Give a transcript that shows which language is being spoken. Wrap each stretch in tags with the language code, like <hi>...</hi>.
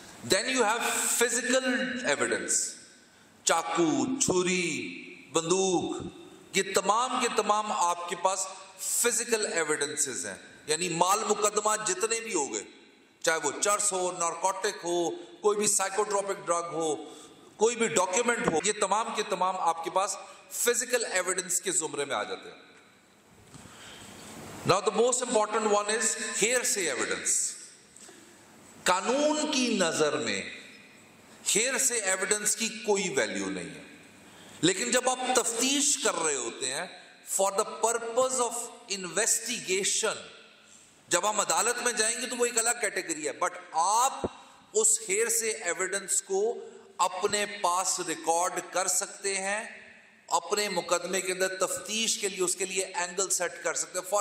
<en>then you have physical evidence,</en> <ur>چاقو، چھری، بندوق، یہ تمام کے تمام آپ کے پاس فزیکل ایویڈنسز ہیں. یعنی مال مقدمہ جتنے بھی ہو گئے، چاہے وہ چرس ہو، نارکوٹک ہو، کوئی بھی سائیکوٹروپک ڈرگ ہو، کوئی بھی ڈاکیومنٹ ہو، یہ تمام کے تمام آپ کے پاس فزیکل ایویڈنس کے زمرے میں آ جاتے ہیں.</ur> <en>Now the most important one is hearsay evidence.</en> <ur>قانون کی نظر میں hearsay evidence کی کوئی ویلیو نہیں ہے، لیکن جب آپ تفتیش کر رہے ہوتے ہیں</ur> <en>for the purpose of investigation،</en> <ur>جب ہم عدالت میں جائیں گے تو وہ ایک الگ کیٹیگری ہے، بٹ آپ اس hearsay evidence کو اپنے پاس ریکارڈ کر سکتے ہیں، اپنے مقدمے کے اندر تفتیش کے لیے اس کے لیے اینگل سیٹ کر سکتے ہیں.</ur>